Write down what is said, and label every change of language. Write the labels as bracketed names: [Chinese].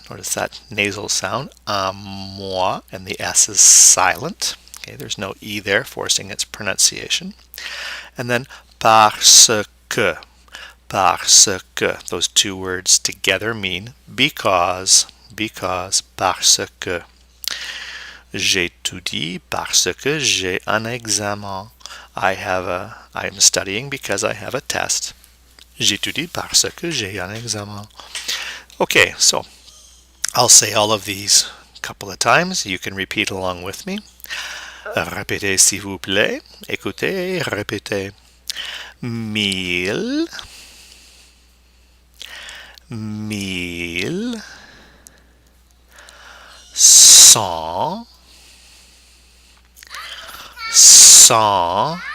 [English] Notice that nasal sound, [French] un mois, [English] and the S is silent. Okay, there's no E there, forcing its pronunciation. And then parce que. Parce que. Those two words together mean because, parce que. [French] J'étudie parce que j'ai un examen. [English] I am studying because I have a test. [French] J'étudie parce que j'ai un examen. [English] Okay, so I'll say all of these a couple of times. You can repeat along with me. [French] Répétez s'il vous plaît. Écoutez, répétez. 1000, 1000, 100, 100.